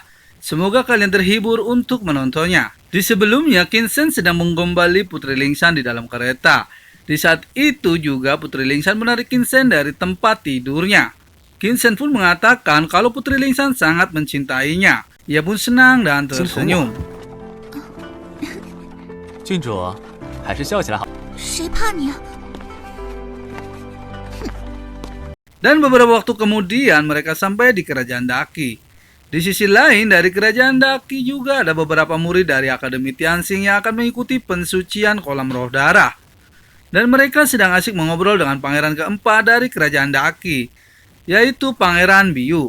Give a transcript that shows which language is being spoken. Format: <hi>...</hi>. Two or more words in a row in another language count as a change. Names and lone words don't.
<id>Semoga kalian terhibur untuk menontonnya. Di sebelumnya, Kinsen sedang menggombali Putri Lingsan di dalam kereta. Di saat itu juga Putri Lingsan menarik Kinsen dari tempat tidurnya. Kinsen pun mengatakan kalau Putri Lingsan sangat mencintainya. Ia pun senang dan tersenyum.</id> <zh>郡主，还是笑起来好。谁怕你啊？</zh> <id>Dan beberapa waktu kemudian mereka sampai di Kerajaan Daki. Di sisi lain dari Kerajaan Daki juga ada beberapa murid dari Akademi Tianxing yang akan mengikuti pensucian kolam roh darah. Dan mereka sedang asik mengobrol dengan pangeran keempat dari Kerajaan Daki, yaitu Pangeran Biu.</id>